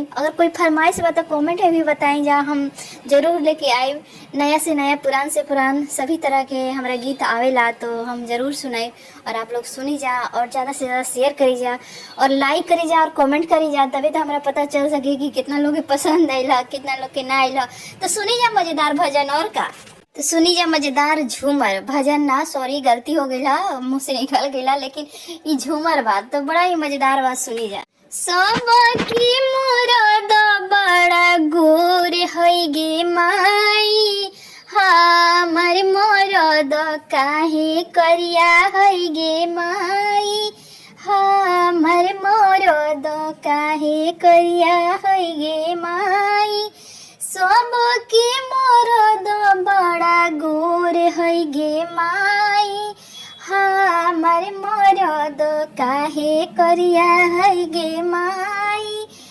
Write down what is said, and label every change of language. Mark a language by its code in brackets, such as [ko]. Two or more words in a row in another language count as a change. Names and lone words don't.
[bho] अगर कोई फरमाइश बा तो कमेंट में भी बताएं जा, हम जरूर लेके आए नया से नया, पुरान से पुरान सभी तरह के हमारा गीत आवेला तो हम जरूर सुनाई और आप लोग सुनी जा और ज़्यादा से ज़्यादा शेयर करी जा और लाइक करी जा और कमेंट करी जा, तभी तो हमारा पता चल सके कि कितना लोग के पसंद आइला कितना लोग के ना आइला। तो सुनी जा मज़ेदार भजन और का, तो सुनी जा मजेदार झूमर भजन ना, सॉरी गलती हो गई मुंह से निकल गया, लेकिन ये झूमर बात तो बड़ा ही मजेदार बात सुनी जा। [mag] सबकी मुराद बड़ा गोर है गे माई, हमर मुराद काहे करिया है गे माई, हमर मुराद काहे करिया है गे माई, सबके मरद बड़ा गोर है गे माई, हमर मरद काहे करिया है गे माई,